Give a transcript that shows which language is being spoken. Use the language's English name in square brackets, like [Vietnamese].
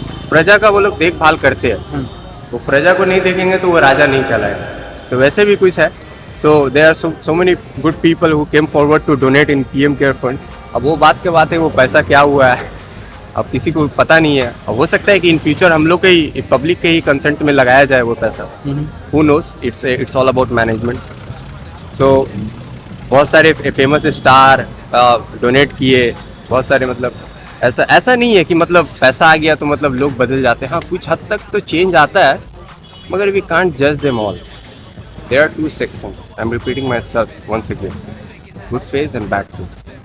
[Hindi] प्रजा का वो लोग देखभाल करते हैं. वो प्रजा को नहीं देखेंगे तो वो राजा नहीं कहलाएगा. तो वैसे भी कुछ है. [English] So there are so many good people who came forward to donate in PM Care funds. [Hindi] अब वो बात के बात है, वो पैसा क्या हुआ है अब किसी को पता नहीं है. अब हो सकता है कि इन फ्यूचर हम लोग के ही पब्लिक के ही कंसेंट में लगाया जाए वो पैसा. [English] Who knows? It's all about management. [Hindi] So बहुत सारे फेमस स्टार डोनेट किए, बहुत सारे, मतलब ऐसा नहीं है कि मतलब पैसा आ गया तो मतलब लोग बदल जाते हैं. हाँ, कुछ हद तक तो चेंज आता है, मगर [English] we can't judge them all. There are two sections. I'm repeating myself once again. Good phase and bad phase.